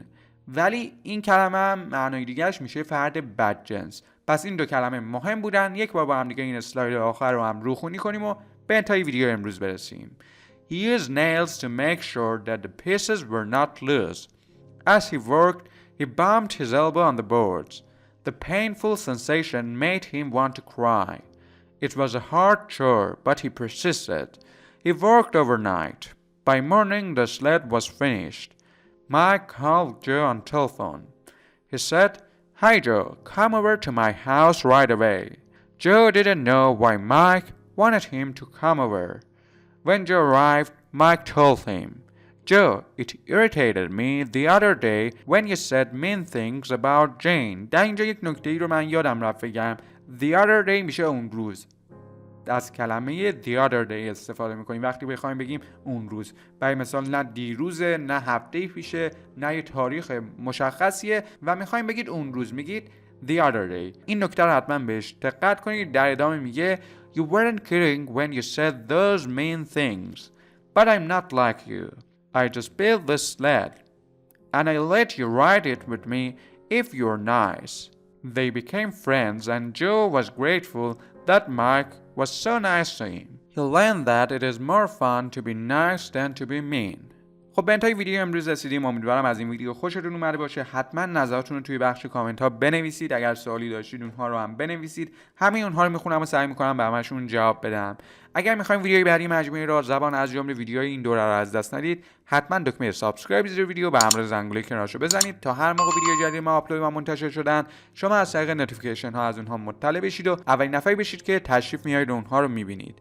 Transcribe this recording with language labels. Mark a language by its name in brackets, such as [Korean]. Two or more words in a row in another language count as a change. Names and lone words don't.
[Persian] ولی این کلمه هم معنای دیگهش میشه فرد بدجنس. پس این دو کلمه مهم بودن. یک بار با هم دیگه این اسلاید آخر رو هم روخونی کنیم و به انتهای ویدیو امروز برسیم. [English] He used nails to make sure that the pieces were not loose. As he worked, he bumped his elbow on the boards. The painful sensation made him want to cry. It was a hard chore, but he persisted. He worked overnight. By morning, the sled was finished. Mike called Joe on telephone. He said, "Hi Joe, come over to my house right away." Joe didn't know why Mike wanted him to come over. When Joe arrived, Mike told him, "Joe, it irritated me the other day when you said mean things about Jane." [Persian] در اینجا یک نکته‌ای رو من یادم رفت بگم. [English] The other day [Persian] میشه اون روز. از کلمه [English] the other day [Persian] استفاده میکنیم وقتی بخوایم بگیم اون روز. برای مثال نه دیروزه، نه هفته پیشه، نه یه تاریخ مشخصیه و میخوایم بگید اون روز، میگید [English] the other day. [Persian] این نکته رو حتما بهش دقت کنید. در ادامه میگه [English] You weren't kidding when you said those mean things. But I'm not like you. I just built this sled. And I let you ride it with me if you're nice. They became friends and Joe was grateful that Mike was so nice to him. He learned that it is more fun to be nice than to be mean. [Persian] خب به انتهای ویدیو امروز رسیدیم. امیدوارم از این ویدیو خوشتون اومده باشه. حتما نظراتتون رو توی بخش کامنت ها بنویسید. اگر سوالی داشتید اونها رو هم بنویسید. همه اونها رو میخونم و سعی میکنم به همشون جواب بدم. اگر میخوایم ویدیوی بعدی مجموعه رادزبان از جمله ویدیوهای این دوره رو از دست ندید، حتما دکمه سابسکرایب زیر ویدیو به همراه زنگوله کنارشو بزنید تا هر موقع ویدیو جدید ما آپلود و منتشر شدن شما از طریق نوتیفیکیشن ها از اونها مطلع بشید و اولین نفری بشید که تشریف میارید اونها رو میبینید.